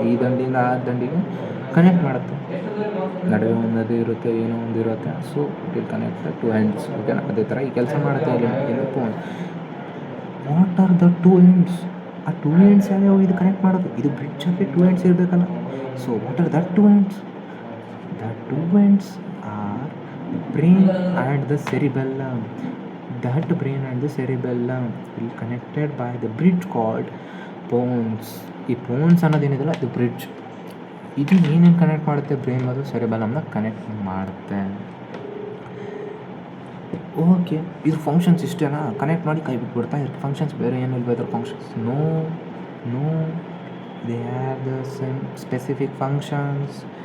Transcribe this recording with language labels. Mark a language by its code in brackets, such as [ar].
[kn] ಈ ದಂಡಿಯಿಂದ ಆ ದಂಡಿಗೆ ಕನೆಕ್ಟ್ ಮಾಡುತ್ತೆ. ನಡುವೆ ಒಂದದು ಇರುತ್ತೆ, ಏನೋ ಒಂದು ಇರುತ್ತೆ. So it will connect the 2 ends. ಓಕೆನಾ? ಅದೇ ಥರ ಈ ಕೆಲಸ ಮಾಡುತ್ತೆ ಇಲ್ಲಿ ಪೋನ್ಸ್. What are the 2 ends? ಆ 2 ends ಯಾವ್ಯಾವ ಇದು ಕನೆಕ್ಟ್ ಮಾಡೋದು? [en] ಇದು ಬ್ರಿಡ್ಜಲ್ಲಿ 2 ends ಇರಬೇಕಲ್ಲ. So what are that 2 ends? The 2 ends are brain and the cerebellum. That brain and the cerebellum will connected by the bridge called pons. [kn] ಈ ಪೋನ್ಸ್ ಅನ್ನೋದೇನಿದೆಯಲ್ಲ ಇದು bridge. ಇದು ಏನೇನು ಕನೆಕ್ಟ್ ಮಾಡುತ್ತೆ? ಬ್ರೈನ್ ಮತ್ತು ಸೆರೆಬೆಲ್ಲಮ್ನ ಕನೆಕ್ಟ್ ಮಾಡುತ್ತೆ. ಓಕೆ, ಇದು ಫಂಕ್ಷನ್ಸ್ ಇಷ್ಟೇನಾ? ಕನೆಕ್ಟ್ ಮಾಡಿ ಕೈ ಬಿಟ್ಬಿಡ್ತಾ ಇದಕ್ಕೆ ಫಂಕ್ಷನ್ಸ್ ಬೇರೆ ಏನು ಇಲ್ವಾ ಇದ್ರ functions? [en] No no, they have the some specific functions.